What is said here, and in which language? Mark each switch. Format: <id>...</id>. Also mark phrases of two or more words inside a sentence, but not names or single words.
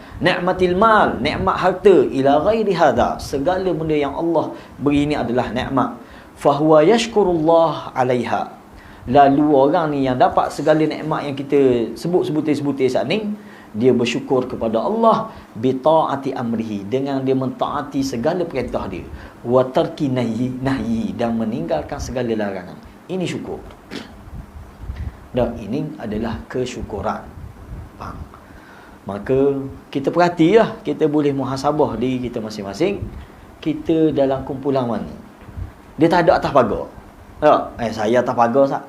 <ar>نعمة المال,</ar> <ms>nikmat harta,</ms> <ar>إلى غير هذا.</ar> <ms>Segala benda yang Allah beri ini adalah nikmat.</ms> <ar>فهو يشكر الله عليها.</ar> <ms>Lalu orang ni yang dapat segala nikmat yang kita sebut-sebutir saat ni, dia bersyukur kepada Allah</ms> <ar>بطاعة أمره,</ar> <ms>dengan dia mentaati segala perintah dia,</ms> <ar>وترك نهيه,</ar> <ms>dan meninggalkan segala larangan. Ini syukur. Dan ini adalah kesyukuran. Faham? Maka kita perhatilah, kita boleh muhasabah diri kita masing-masing. Kita dalam kumpulan mana? Dia tak ada atas pagar. Saya atas pagar tak?</ms>